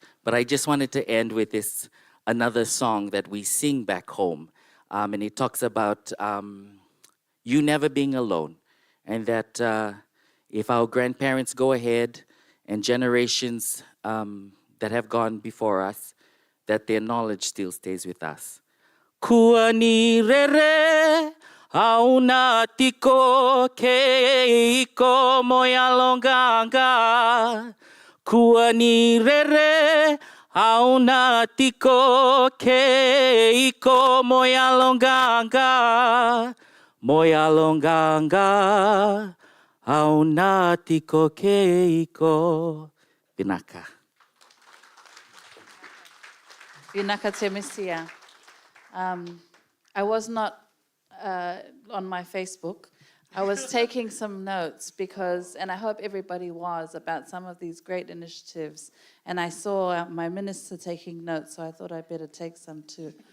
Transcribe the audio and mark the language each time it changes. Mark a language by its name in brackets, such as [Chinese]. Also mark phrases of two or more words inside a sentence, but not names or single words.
[English] But I just wanted to end with another song that we sing back home. And it talks about you never being alone. And that if our grandparents go ahead and generations that have gone before us, that their knowledge still stays with us. [Fijian] Kua ni rere auna tiko ke iko moya longanga. Kua ni rere auna tiko ke iko moya longanga. Moya longanga auna tiko ke iko. Binaka. Vinaka Temesia. [English] I was not on my Facebook, I was taking some notes because, and I hope everybody was, about some of these great initiatives. And I saw my minister taking notes, so I thought I'd better take some too.